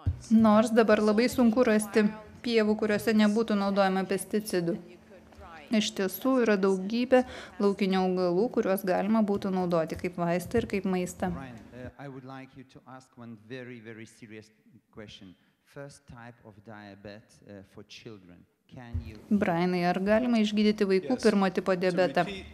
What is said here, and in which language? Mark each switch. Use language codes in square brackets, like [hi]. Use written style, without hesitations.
[lt] Nors dabar labai sunku rasti pievų, kuriuose nebūtų naudojama pesticidų. Iš tiesų yra daugybė laukinių augalų, kuriuos galima būtų naudoti kaip vaistą ir kaip maistą. [en] I would like you to ask one very, very serious question. First type of diabetes for children. Can you... [lt] Brianai, ar galima išgydyti vaikų pirmo tipo diabetą?